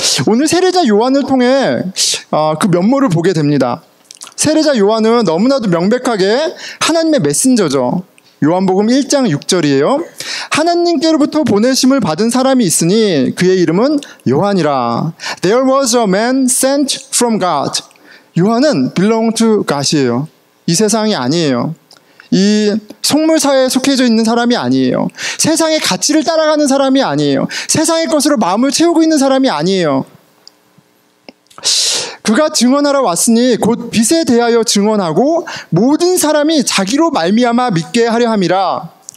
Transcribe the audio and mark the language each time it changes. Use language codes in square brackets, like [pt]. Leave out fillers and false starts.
[ko] 오늘 세례자 요한을 통해 그 면모를 보게 됩니다. 세례자 요한은 너무나도 명백하게 하나님의 메신저죠. 요한복음 1장 6절이에요. 하나님께로부터 보내심을 받은 사람이 있으니 그의 이름은 요한이라. [en] There was a man sent from God. [ko] 요한은 [en] belong to God이에요. [ko] 이 세상이 아니에요. 이 속물사회에 속해져 있는 사람이 아니에요. 세상의 가치를 따라가는 사람이 아니에요. 세상의 것으로 마음을 채우고 있는 사람이 아니에요. 그가 증언하러 왔으니 곧 빛에 대하여 증언하고 모든 사람이 자기로 말미암아 믿게 하려 함이라.